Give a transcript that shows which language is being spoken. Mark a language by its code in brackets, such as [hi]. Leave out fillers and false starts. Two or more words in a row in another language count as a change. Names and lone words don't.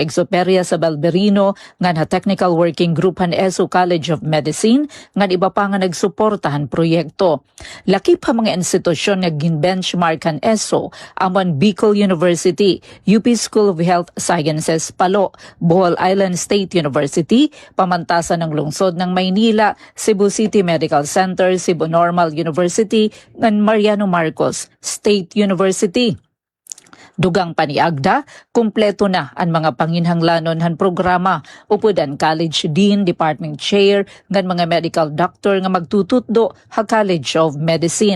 [war] Exoperia Sabelberino, ngan ha Technical Working Group han ESO College of Medicine, ngan iba pa nga nagsuportahan proyekto. Lakip pa mga institusyon nga gin-benchmark han ESO, amon Bicol University, UP School of Health Sciences Palo, Bohol Island State University, pamantasan ng lungsod ng Maynila, Cebu City Medical Center, Cebu Normal University, ngan Mariano Marcos State University. Dugang pa ni Agda, kumpleto na ang mga panginhanglanon han programa, upudan [en] college dean, department chair, [war] ngan mga [en] medical doctor [war] nga magtututdo ha College of Medicine.